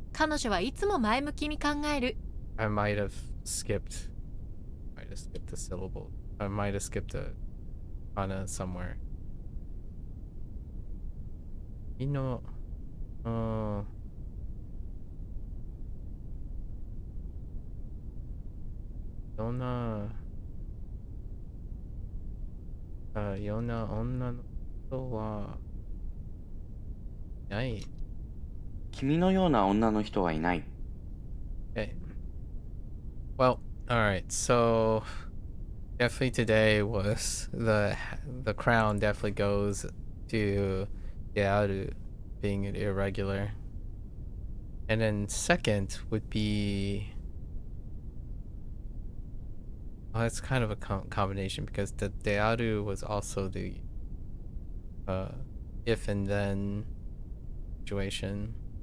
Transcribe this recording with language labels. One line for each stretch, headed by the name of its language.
Japanese: 彼女はいつも前向きに考える。
English: I might have skipped a syllable. I might have skipped a kana somewhere.
Japanese: You know, Yona onna no hito wa inai. 君のような女の人はいない。
English: Okay. Well, all right. So definitely today was the crown definitely goes to Yaru being irregular. And then second would be, well, that's kind of a combination because the Dearu was also the if and then situation.